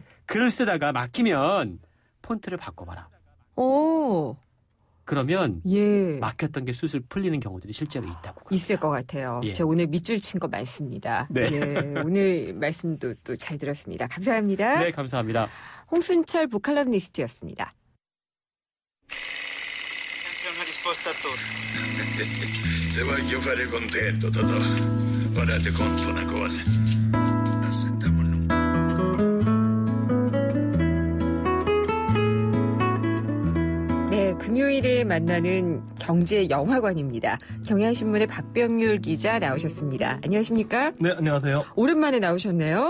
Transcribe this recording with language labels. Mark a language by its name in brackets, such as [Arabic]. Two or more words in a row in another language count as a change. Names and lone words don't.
[Korean] 글을 쓰다가 막히면 폰트를 바꿔봐라. 오. 그러면 예. 막혔던 게 술술 풀리는 경우들이 실제로 있다고. 있을 것 같아요. 예. 제가 오늘 밑줄 친 거 많습니다. 네. 예, 오늘 말씀도 또 잘 들었습니다. 감사합니다. 네, 감사합니다. 홍순철 북칼럼니스트였습니다. [Italian] Sempre una risposta a tutto. Se voglio fare contento, Totò, ora ti conto una cosa. [Korean] 네, 금요일에 만나는 경제 영화관입니다. 경향신문의 박병률 기자 나오셨습니다. 안녕하십니까? 네, 안녕하세요. 오랜만에 나오셨네요.